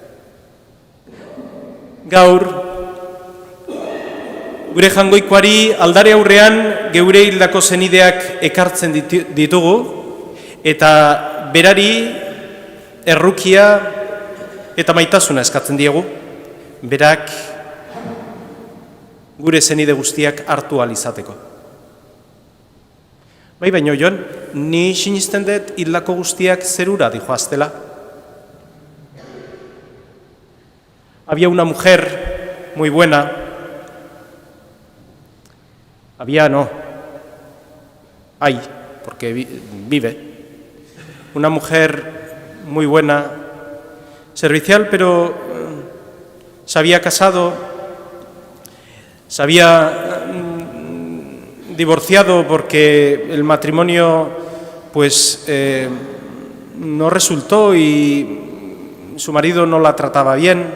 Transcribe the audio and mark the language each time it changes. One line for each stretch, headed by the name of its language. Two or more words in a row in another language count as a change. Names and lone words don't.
Basque: Gaur, gure jangoikoari aldare aurrean geure hildako zenideak ekartzen ditugu, eta berari errukia eta maitasuna eskatzen diegu, berak gure zenide guztiak hartu ahal izateko. Bai, baino Jon, ni sinisten dut hildako guztiak zerura dijoaztela.
Spanish: Había una mujer muy buena, hay, porque vive, una mujer muy buena, servicial, pero se había casado, se había divorciado porque el matrimonio pues no resultó y su marido no la trataba bien